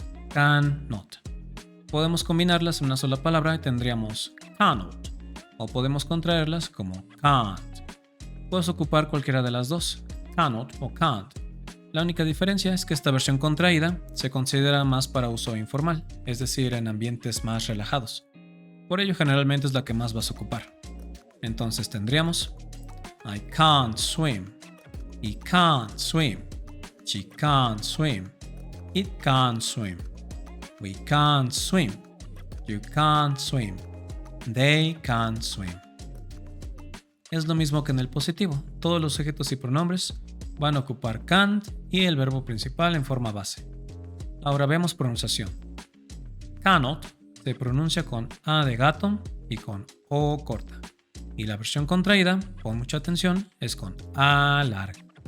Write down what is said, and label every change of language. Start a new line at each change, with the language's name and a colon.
Spanish: Can, not. Podemos combinarlas en una sola palabra y tendríamos cannot, o podemos contraerlas como can't. Puedes ocupar cualquiera de las dos, cannot o can't. La única diferencia es que esta versión contraída se considera más para uso informal, es decir, en ambientes más relajados. Por ello generalmente es la que más vas a ocupar. Entonces tendríamos
English: I can't swim, he can't swim, she can't swim, it can't swim, we can't swim, you can't swim, they can't swim.
Spanish: Es lo mismo que en el positivo, todos los sujetos y pronombres van a ocupar can't y el verbo principal en forma base. Ahora vemos pronunciación. Cannot se pronuncia con A de gato y con O corta. Y la versión contraída, pon mucha atención, es con A larga.